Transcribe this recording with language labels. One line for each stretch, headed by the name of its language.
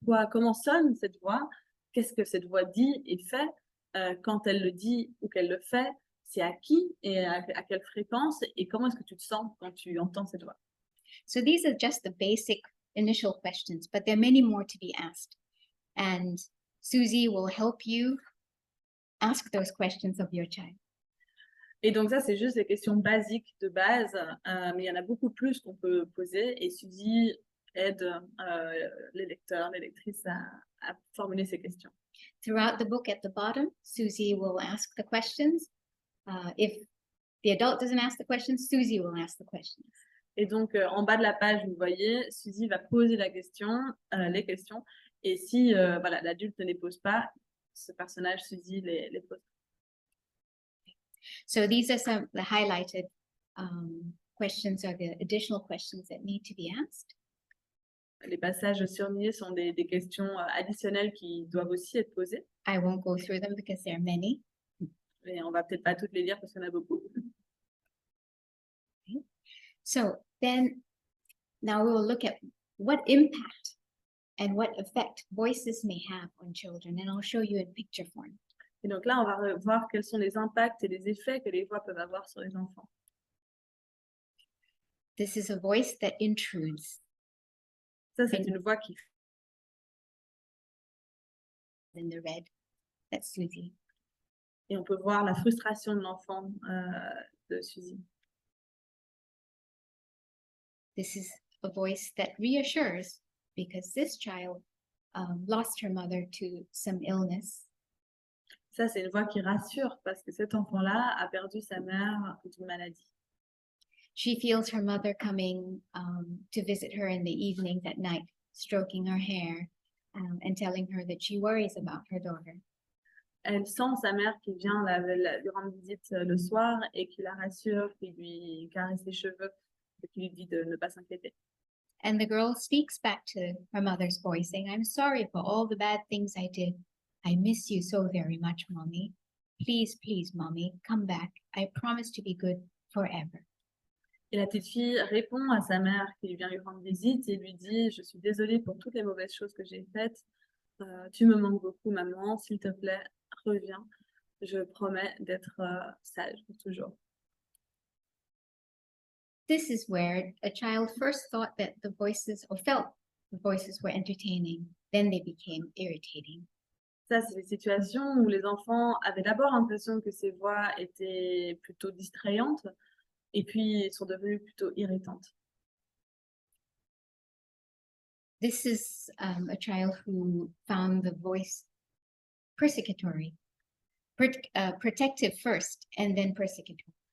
French: Comment sonne cette voix? Qu'est-ce que cette voix dit et fait? Quand elle le dit ou qu'elle le fait, c'est à qui et à quelle fréquence? Et comment est-ce que tu te sens quand tu entends cette voix?
English: So these are just the basic initial questions, but there are many more to be asked. And Susie will help you ask those questions of your child.
French: Et donc ça, c'est juste les questions basiques de base, mais il y en a beaucoup plus qu'on peut poser et Suzy aide les lecteurs, les lectrices à formuler ces questions.
English: Throughout the book at the bottom, Susie will ask the questions. If the adult doesn't ask the questions, Susie will ask the questions.
French: Et donc, en bas de la page, vous voyez, Suzy va poser les questions. Et si l'adulte ne les pose pas, ce personnage, Suzy, les pose.
English: So these are some of the highlighted questions or the additional questions that need to be asked.
French: Les passages surlignés sont des questions additionnelles qui doivent aussi être posées.
English: I won't go through them because there are many.
French: Mais on va peut-être pas toutes les lire parce qu'il y en a beaucoup.
English: Okay. So then, now we will look at what impact and what effect voices may have on children, and I'll show you in picture form.
French: Et donc là, on va voir quels sont les impacts et les effets que les voix peuvent avoir sur les enfants.
English: This is a voice that intrudes.
French: Ça, c'est une voix qui
English: In the red, that's Susie.
French: Et on peut voir la frustration de l'enfant de Suzy.
English: This is a voice that reassures because this child lost her mother to some illness.
French: Ça, c'est une voix qui rassure parce que cet enfant-là a perdu sa mère d'une maladie.
English: She feels her mother coming to visit her in the evenings at night, stroking her hair and telling her that she worries about her daughter.
French: Elle sent sa mère qui vient lui rendre visite le soir et qui la rassure, qui lui caresse les cheveux et qui lui dit de ne pas s'inquiéter.
English: And the girl speaks back to her mother's voice, saying, I'm sorry for all the bad things I did. I miss you so very much, Mommy. Please, please, Mommy, come back. I promise to be good forever.
French: Et la petite fille répond à sa mère qui vient lui rendre visite et lui dit « Je suis désolée pour toutes les mauvaises choses que j'ai faites. Tu me manques beaucoup, maman. S'il te plaît, reviens. Je promets d'être sage pour toujours. »
English: This is where a child first thought that the voices, or felt the voices were entertaining. Then they became irritating.
French: Ça, c'est des situations où les enfants avaient d'abord l'impression que ces voix étaient plutôt distrayantes et puis sont devenues plutôt irritantes.
English: This is a child who found the voice persecutory, protective first and then persecutory.